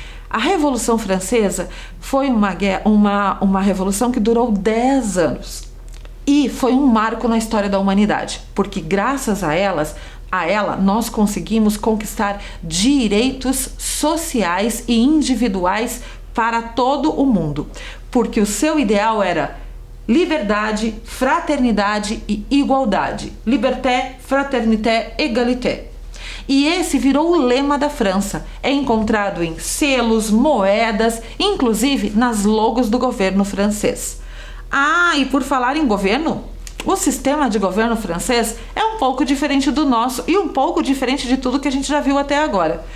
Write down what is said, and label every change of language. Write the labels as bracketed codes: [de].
[pt] A Revolução Francesa foi uma revolução que durou 10 anos e foi um marco na história da humanidade, porque graças a ela nós conseguimos conquistar direitos sociais e individuais para todo o mundo, porque o seu ideal era liberdade, fraternidade e igualdade. [fr] Liberté, fraternité, égalité. [pt] E esse virou o lema da França. É encontrado em selos, moedas, inclusive nas logos do governo francês. Ah, e por falar em governo, o sistema de governo francês é um pouco diferente do nosso e um pouco diferente de tudo que a gente já viu até agora.